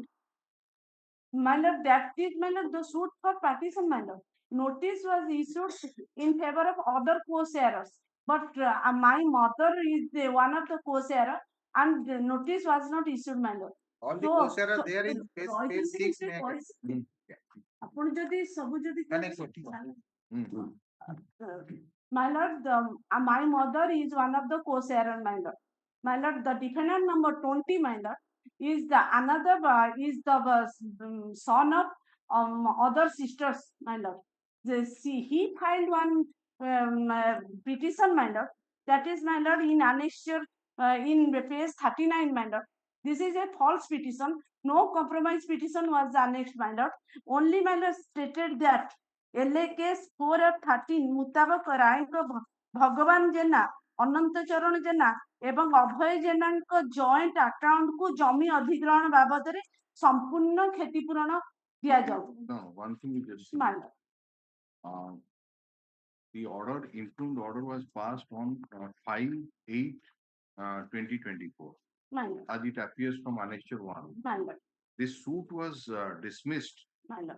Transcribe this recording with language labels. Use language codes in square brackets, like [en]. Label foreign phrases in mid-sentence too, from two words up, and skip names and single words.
[en] My lord, that is, my lord, the suit for partition, my lord. Notice was issued in favor of other co-sharers, but my mother is the one of the co-sharer, and the notice was not issued, my lord. All the co-sharers there in page 6 may [or] ଆପଣ ଯଦି ସବୁ ଯଦି [en] connect. My lord, my mother is one of the co-sharer, my lord. My lord, the defendant number 20, my lord, is the another is the son of other sisters, my lord. He filed one petition, my lord. That is, my lord, in annexure in page 39, my lord. This is a false petition. No compromise petition was annexed, my lord. Only, my lord, stated that LA case 4/13 [or] ମୁତାବକ ରାୟଙ୍କ ଭଗବାନ ଜେନା ଅନନ୍ତ ଚରଣ ଜେନା ଏବଂ ଅଭୟ ଜେନାଙ୍କ [en] joint account [or] ଜମି ଅଧିଗ୍ରହଣ ବାବଦରେ ସମ୍ପୂର୍ଣ୍ଣ କ୍ଷତିପୂରଣ ଦିଆଯାଉ। [en] No, one thing you just said. My lord. The order, improved order was passed on 5/8/2024. My lord. As it appears from Annexure 1. My lord. This suit was dismissed My lord.